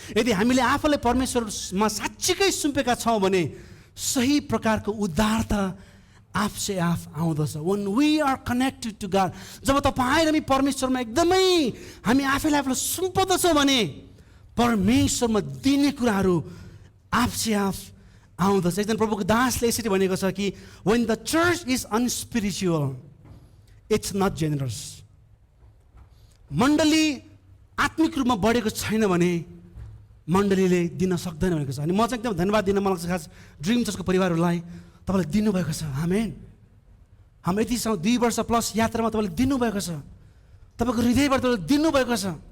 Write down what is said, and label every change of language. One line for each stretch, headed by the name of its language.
Nepali: यदि हामीले आफैलाई परमेश्वरमा साँच्चीकै सुम्पेका छौँ भने सही प्रकारको उद्धारता आफसे आफ आउँदछ।
English: when we are connected to God,
Nepali: जब तपाईँ र हामी परमेश्वरमा एकदमै हामी आफैलाई आफूलाई सुम्पदछौँ भने परमेश्वरमा दिने कुराहरू आफसे आफ आउँदछ। एकजना प्रभुको दासले यसरी भनेको छ कि
English: when the church is unspiritual, it's not generous.
Nepali: मण्डली आत्मिक रूपमा बढेको छैन भने मण्डलीले दिन सक्दैन भनेको छ। अनि म चाहिँ एकदम धन्यवाद दिन मन लाग्छ खास ड्रिम चर्चको परिवारहरूलाई, तपाईँले दिनुभएको छ। आमेन। हाम्रो यतिसम्म 2 वर्ष प्लस यात्रामा तपाईँले दिनुभएको छ, तपाईँको हृदयबाट तपाईँले दिनुभएको छ।